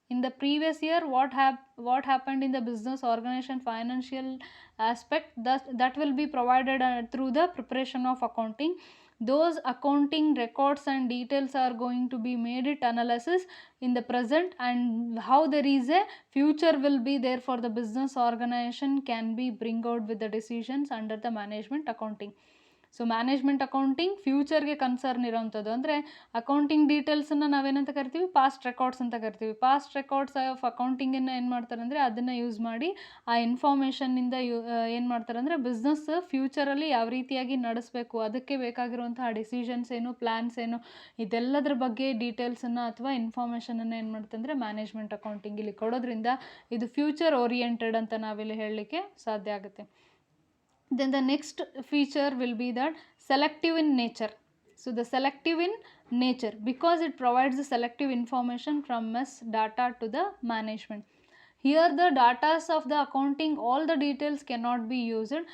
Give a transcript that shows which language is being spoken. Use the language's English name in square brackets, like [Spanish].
[English] In the previous year what happened in the business organization financial aspect, that will be provided through the preparation of accounting. Those accounting records and details are going to be made it analysis in the present, and how there is a future will be there for the business organization can be bring out with the decisions under the management accounting. [Kannada] So management accounting ಫ್ಯೂಚರ್ಗೆ concern ಇರೋವಂಥದ್ದು. ಅಂದರೆ accounting ಡೀಟೇಲ್ಸನ್ನು ನಾವೇನಂತ ಕರಿತೀವಿ, past records ಅಂತ ಕರಿತೀವಿ. Past records of ಅಕೌಂಟಿಂಗನ್ನು ಏನು ಮಾಡ್ತಾರೆ ಅಂದರೆ ಅದನ್ನು ಯೂಸ್ ಮಾಡಿ ಆ ಇನ್ಫಾರ್ಮೇಷನ್ನಿಂದ ಏನು ಮಾಡ್ತಾರೆ ಅಂದರೆ ಬಿಸ್ನೆಸ್ ಫ್ಯೂಚರಲ್ಲಿ ಯಾವ ರೀತಿಯಾಗಿ ನಡೆಸಬೇಕು, ಅದಕ್ಕೆ ಬೇಕಾಗಿರುವಂತಹ ಡಿಸಿಷನ್ಸ್ ಏನು, ಪ್ಲ್ಯಾನ್ಸ್ ಏನು, ಇದೆಲ್ಲದ್ರ ಬಗ್ಗೆ ಡೀಟೇಲ್ಸನ್ನು ಅಥವಾ ಇನ್ಫಾರ್ಮೇಷನನ್ನು ಏನು ಮಾಡುತ್ತೆ ಅಂದರೆ ಮ್ಯಾನೇಜ್ಮೆಂಟ್ ಅಕೌಂಟಿಂಗ್ ಇಲ್ಲಿ ಕೊಡೋದ್ರಿಂದ ಇದು ಫ್ಯೂಚರ್ ಓರಿಯೆಂಟೆಡ್ ಅಂತ ನಾವಿಲ್ಲಿ ಹೇಳಲಿಕ್ಕೆ ಸಾಧ್ಯ ಆಗುತ್ತೆ. [English] Then the next feature will be that selective in nature. So the selective in nature because it provides the selective information from mass data to the management. Here the data of the accounting, all the details cannot be used.